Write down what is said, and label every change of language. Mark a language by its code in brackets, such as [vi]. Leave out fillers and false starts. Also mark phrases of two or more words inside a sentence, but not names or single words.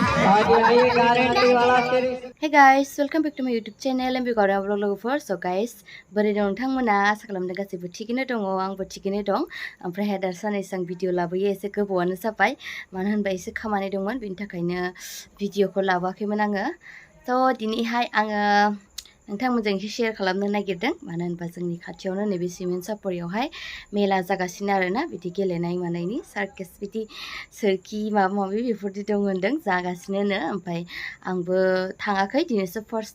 [en] Hey guys, welcome back to my YouTube channel M.B Gaorema vlog. So guys, [brx] बोरै दं नोंथांमोना आसा खालामदों गासैबो थिगैनो दङ आंबो थिगैनो दं ओमफ्राय दा सानैसो आं भिडिअ लाबोयो एसे गोबावानो जाबाय मानो होनबा एसे खामानि दंमोन बेनि थाखायनो भिडिअखौ लाबोआखैमोन आङो थ' दिनैहाय आङो नोंथांमोनजों एसे शेयार खालामनो नागिरदों मानो होनबा जोंनि खाथियावनो नैबे सिमेन्ट सापरियावहाय मेला जागासिनो आरोना बिदि गेलेनाय मानायनि सार्कास बिदि सोरखि माबा माबि बेफोरदि दं होनदों जागासिनोनो ओमफ्राय आंबो थाङाखै दिनैसो फार्स्ट